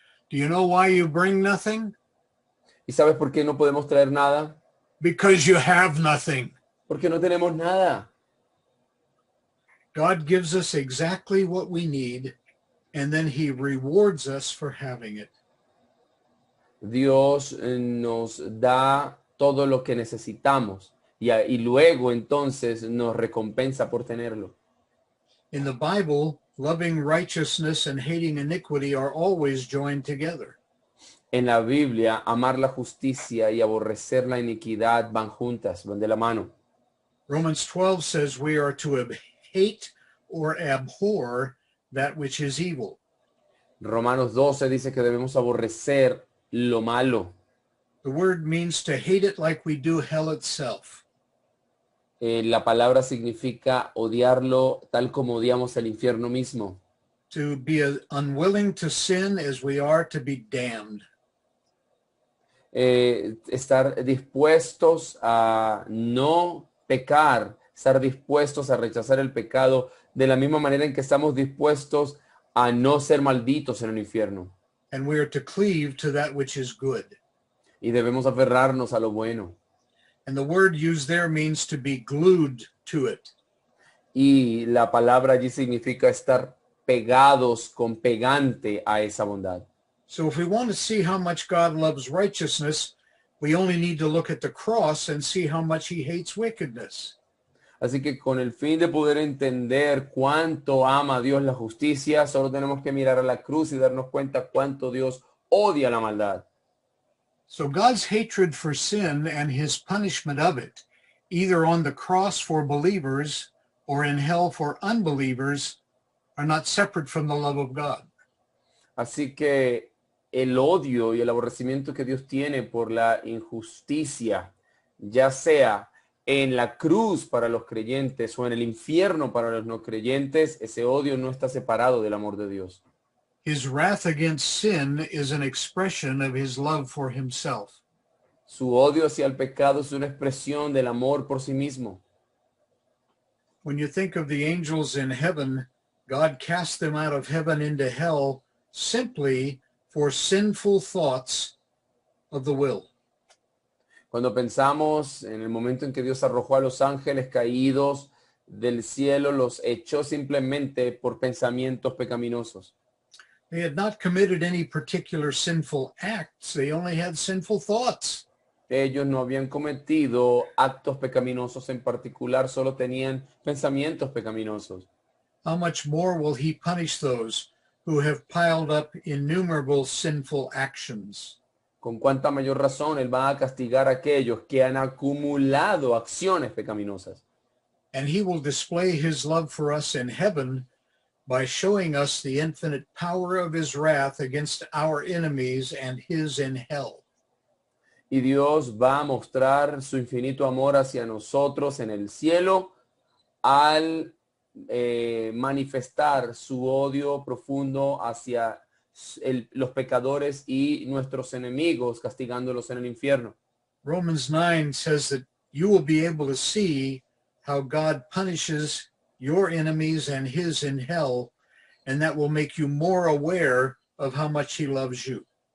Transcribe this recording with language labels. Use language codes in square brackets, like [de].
[en] Do you know why you bring nothing? [es] ¿Y sabes por qué no podemos traer nada? [en] Because you have nothing. [es] Porque no tenemos nada. [en] God gives us exactly what we need, and then he rewards us for having it. [es] Dios nos da todo lo que necesitamos y luego entonces nos recompensa por tenerlo. [en] In the Bible, loving righteousness and hating iniquity are always joined together. [es] En la Biblia, amar la justicia y aborrecer la iniquidad van juntas, van de la mano. [en] Romans 12 says we are to hate or abhor that which is evil. [es] Romanos 12 dice que debemos aborrecer lo malo. [en] The word means to hate it like we do hell itself. [es] La palabra significa odiarlo tal como odiamos el infierno mismo. [en] To be unwilling to sin as we are to be damned. [es] Estar dispuestos a no pecar, estar dispuestos a rechazar el pecado de la misma manera en que estamos dispuestos a no ser malditos en el infierno. [en] And we are to cleave to that which is good. [es] Y debemos aferrarnos a lo bueno. [en] And the word used there means to be glued to it. [es] Y la palabra allí significa estar pegados con pegante a esa bondad. [en] So if we want to see how much God loves righteousness, we only need to look at the cross and see how much he hates wickedness. [es] Así que con el fin de poder entender cuánto ama Dios la justicia, solo tenemos que mirar a la cruz y darnos cuenta cuánto Dios odia la maldad. [en] So God's hatred for sin and his punishment of it, either on the cross for believers or in hell for unbelievers, are not separate from the love of God. [es] Así que el odio y el aborrecimiento que Dios tiene por la injusticia, ya sea en la cruz para los creyentes o en el infierno para los no creyentes, ese odio no está separado del amor de Dios. [en] His wrath against sin is an expression of his love for himself. [es] Su odio hacia el pecado es una expresión del amor por sí mismo. [en] When you think of the angels in heaven, God cast them out of heaven into hell simply for sinful thoughts of the will. [es] Cuando pensamos en el momento en que Dios arrojó a los ángeles caídos del cielo, los echó simplemente por pensamientos pecaminosos. [en] They had not committed any particular sinful acts. They only had sinful thoughts. [es] Ellos no habían cometido actos pecaminosos en particular, solo tenían pensamientos pecaminosos. [en] How much more will he punish those who have piled up innumerable sinful actions? [es] Con cuánta mayor razón Él va a castigar a aquellos que han acumulado acciones pecaminosas. [en] And he will display his love for us in heaven by showing us the infinite power of his wrath against our enemies and his in hell. [es] Y Dios va a mostrar su infinito amor hacia nosotros en el cielo al manifestar su odio profundo hacia los pecadores y nuestros enemigos, castigándolos en el infierno. [en] Romans 9 says that you will be able to see how God punishes your enemies and his in hell, and that will make you more aware of how much he loves you.